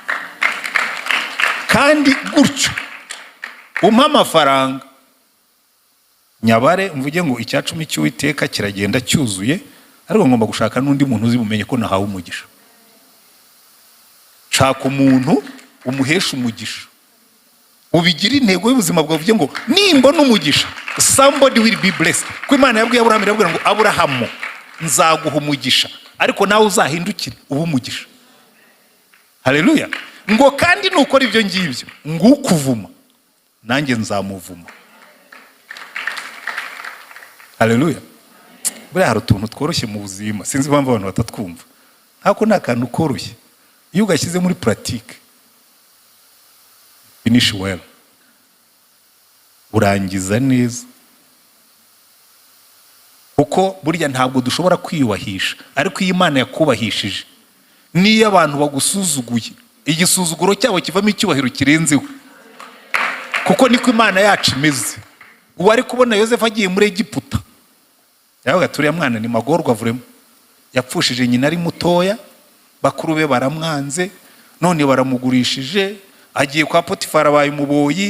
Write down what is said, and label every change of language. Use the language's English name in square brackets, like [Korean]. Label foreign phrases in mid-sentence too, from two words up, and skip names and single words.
[Kinyarwanda] Kandi gutyo umpa amafaranga nyabare mvuge ngo icyacumi cy'Uwiteka kiragenda cyuzuye, ariko ngomba gushaka n'undi muntu uzibumenye ko nahawe umugisha. Shaka umuntu umuhesha umugisha, ubigira intego y'ubuzima bwawe, uvuge ngo nimbona umugisha [English] somebody will be blessed. [Kinyarwanda] Ko Imana yabwiye Aburahamu, irabwira ngo Aburahamu nzaguha umugisha, ariko nawe uzahindukire uba umugisha. Haleluya. Ngo kandi nukora ibyo ngibyo ngukuvuma nanjye nzamuvuma. Haleluya. Buriya hari utuntu tworoshye mu buzima, sinzi impamvu abantu batatwumva. Ariko ni akantu koroshye, iyo ugashyize muri pratique [English] finish well, [Kinyarwanda] urangiza neza. Kuko burya ntabwo dushobora kwiyubahisha, ariko iyo Imana yakubahishije, niyo abantu bagusuzuguye, igisuzuguro cyabo kivamo icyubahiro kirenzeho. Kuko niko Imana yacu imeze. Uwari kubona Yosefu agiye muri Egiputa, yavuga turiya mwana ni magorwa vuremo, yapfushije nyina ari mutoya, bakuru be baramwanze, none baramugurishije, agiye kwa Potifara abaye umuboyi.